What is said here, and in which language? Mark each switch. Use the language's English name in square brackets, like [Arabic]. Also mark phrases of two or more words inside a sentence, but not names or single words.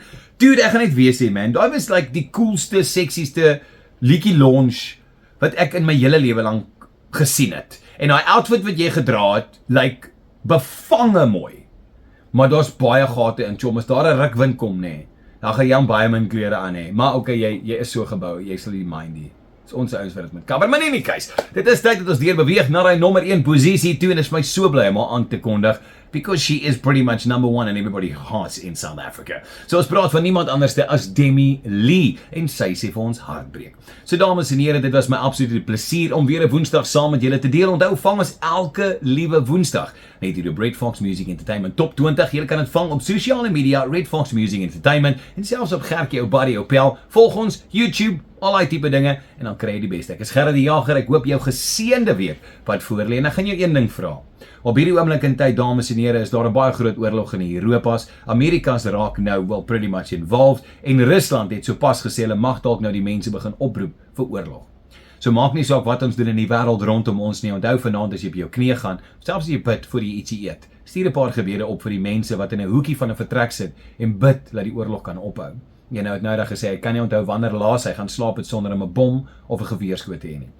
[Afrikaans] Dude, ek gaan net weer sê man, daai was like die coolste, seksieste liedjie launch wat ek in my hele lewe lank gesien het. En daai outfit wat jy gedra het, like bevange mooi. Maar daar's baie gate in, chom, as daar 'n rukwind kom nê, dan gaan jy baie min klere aan hê. Maar okay, jy is so gebou, jy sal nie mind nie. Dis ons ouens wat dit met cover, maar [English] in any case, [Afrikaans] dit is tyd dat ons deur beweeg na die nommer 1 posisie toe en is my so bly om haar aan te kondig, [English] because she is pretty much number 1 in everybody's hearts in South Africa. [Afrikaans] So ons praat van niemand anders as Demi Lee en sy sê vir ons hartbreek. So dames en here, dit was my absolute plesier om weer 'n Woensdag saam met julle te deel. Onthou, vang ons elke liewe Woensdag net hier op Red Fox Music Entertainment Top 20. Jy kan dit vang op sosiale media, Red Fox Music Entertainment en selfs op Gertjie ou Buddy Opel. Volg ons YouTube, al die tipe dinge en dan kry jy die beste. Ek is Gerard die Jager, ek hoop jou geseënde week wat voorlê en ek gaan jou een ding vra. Op hierdie oomblik in tyd, dames en here, is daar 'n baie groot oorlog in die Europas. Amerika's raak nou [English] well pretty much involved [Afrikaans] en Rusland het sopas gesê hulle mag dalk nou die mense begin oproep vir oorlog. So maak nie saak wat ons doen in die wêreld rondom ons nie. Onthou vanaand as jy op jou knie gaan, selfs as jy bid voor jy ietsie eet. Stuur 'n paar gebede op vir die mense wat in 'n hoekie van 'n vertrek sit en bid dat die oorlog kan ophou. Jy nou het nou gesê, ek kan nie onthou wanneer laas hy gaan slaap het sonder om 'n bom of 'n geweerskoot te hê nie.